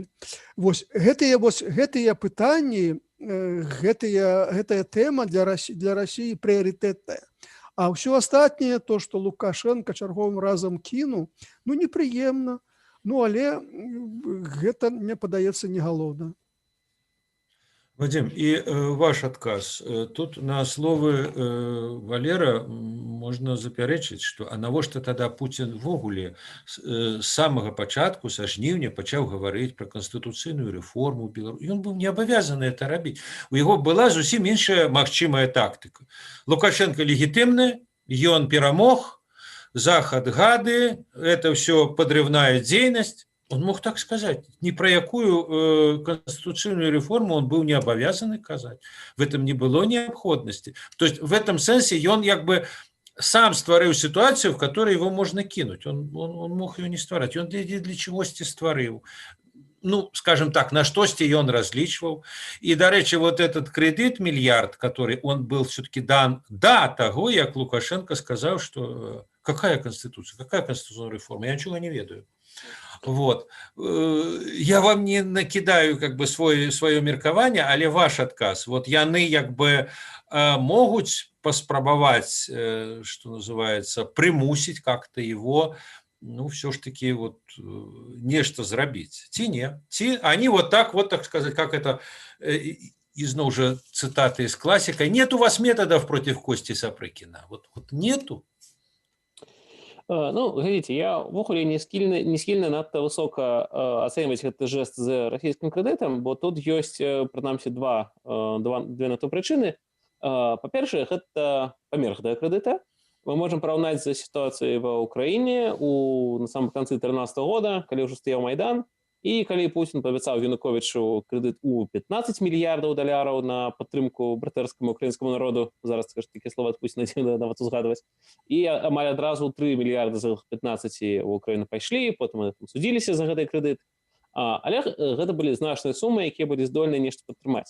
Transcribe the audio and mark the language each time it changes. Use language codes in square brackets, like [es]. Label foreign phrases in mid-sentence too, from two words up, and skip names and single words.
[be] Вось гэтыя пытанні, гэтая тэма для Расіі прыярытэтная. А ўсё астатняе, то, што Лукашенко чарговым разам кінуў, непрыемна. Але гэта, мне падаецца, не галоўна. [ru] Вадим, и ваш отказ. [be] Тут на словы Валера можно запярэчыць, што навошта тада Путін ввогуле з самага пачатку, са жніўня, пачаў гаварыць пра канстытуцыйную рэформу ў Беларусі. Ён быў не абавязаны это рабіць. У яго была зусім іншая магчымая тактыка. Лукашенко легітымны, ён перамог, Захад гады, [ru] это все подрывная [be] дзейнасць. [ru] Он мог так сказать. Ни про якую конституционную реформу он был не обязан казать. В этом не было необходимости. То есть в этом сенсе он как бы сам стварыў ситуацию, в которой его можно кинуть. Он мог ее не ствараць. Он для чегосьці стварыў. [be] Ну, скажем так, на штосьці ён разлічваў. [ru] И, дарэчы, вот этот кредит миллиард, который он был все-таки дан до того, як Лукашенко сказал, что какая конституция, какая конституционная реформа, я ничего не ведаю. Вот. Я вам не накидаю как бы свое меркаванне, [be] але ваш адказ. Вот яны [ru] как бы [be] могуць паспрабаваць, [ru] что называется, примусить как-то его, ну, все ж таки вот нечто зрабіць. [be] Ці не? [ru] Ці они вот так сказать, как это, изноў же цитаты из классика, нет у вас методов против Кости Сапрыкіна. Вот нету. [be] Ну, глядзіце, я ўвогуле не схільны надта высока ацэньваць гэты жэст з расійскім крэдытам, бо тут ёсць, прынамсі, две на то прычыны. Па-першае, гэта памер гэтага крэдыта. Мы можам параўнаць з сітуацыяй ва ўкраіне [ru] на самом [be] канцы 2013 года, калі ўжо стаяў Майдан, і калі Путін паабяцаў Януковічу крэдыт у 15 мільярдаў даляраў на падтрымку братэрскаму украінскаму народу, зараз такі слова ад Пуціна дзіўна нават узгадваць, і амаль адразу 3 мільярды з 15 у Украіну пайшлі, потым судзіліся за гэты крэдыт, але гэта былі значныя сумы, якія былі здольныя нешта падтрымаць.